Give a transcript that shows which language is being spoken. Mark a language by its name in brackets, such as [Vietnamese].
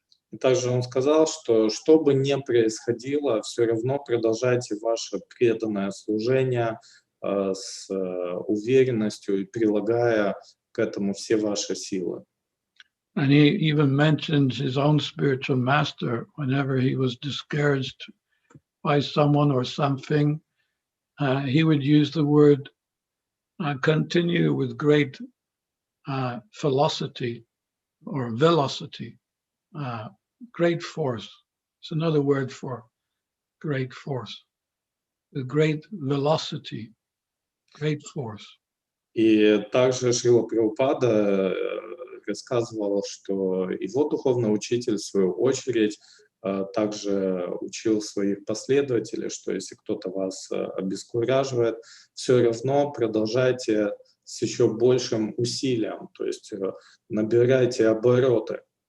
[Russian] И также он сказал, что бы ни происходило, все равно продолжайте ваше преданное служение с уверенностью и прилагая к этому все ваши силы. [English] And he even mentioned his own spiritual master whenever he was discouraged by someone or something. He would use the word continue with great velocity or velocity, great force. It's another word for great force. With great velocity, great force. [Russian] И также Шрила Прабхупада рассказывал, что его духовный учитель, в свою очередь, также учил своих последователей, что если кто-то вас обескураживает, все равно продолжайте с еще большим усилием, то есть набирайте обороты.